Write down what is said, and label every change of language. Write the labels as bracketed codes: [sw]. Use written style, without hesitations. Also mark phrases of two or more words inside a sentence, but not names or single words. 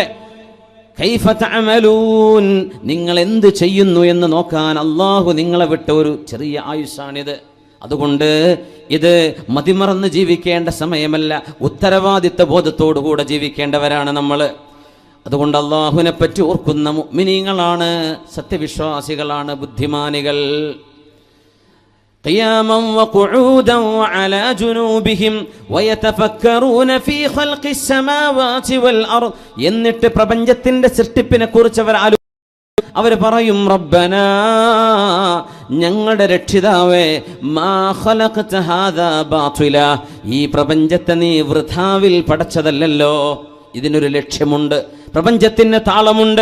[ar] كيف تعملون, [ml] നിങ്ങൾ എന്ത് ചെയ്യുന്നു എന്ന് നോക്കാൻ അള്ളാഹു നിങ്ങളെ വിട്ട ഒരു ചെറിയ ആയുസ്സാണിത്. അതുകൊണ്ട് ഇത് മതിമറന്ന് ജീവിക്കേണ്ട സമയമല്ല, ഉത്തരവാദിത്ത ബോധത്തോടുകൂടെ ജീവിക്കേണ്ടവരാണ് നമ്മൾ. അതുകൊണ്ട് അള്ളാഹുവിനെ പറ്റി ഓർക്കുന്ന മുഅ്മിനീങ്ങളാണ്, സത്യവിശ്വാസികളാണ്, ബുദ്ധിമാനികൾ. [ar] قياما وقعودا وعلى جنوبهم ويتفكرون في خلق السماوات والأرض. [ml] എന്നിട്ട് പ്രപഞ്ചത്തിന്റെ സൃഷ്ടിപ്പിനെ കുറിച്ച് അവർ പറയും, റബ്ബനാ, ഞങ്ങളുടെ രക്ഷിതാവേ, [ar] ما خلقت هذا باطلا, [ml] ഈ പ്രപഞ്ചത്തെ നീ വൃഥാവിൽ പടച്ചതല്ലല്ലോ. ഇതിനൊരു ലക്ഷ്യമുണ്ട്, പ്രപഞ്ചത്തിന് താളമുണ്ട്.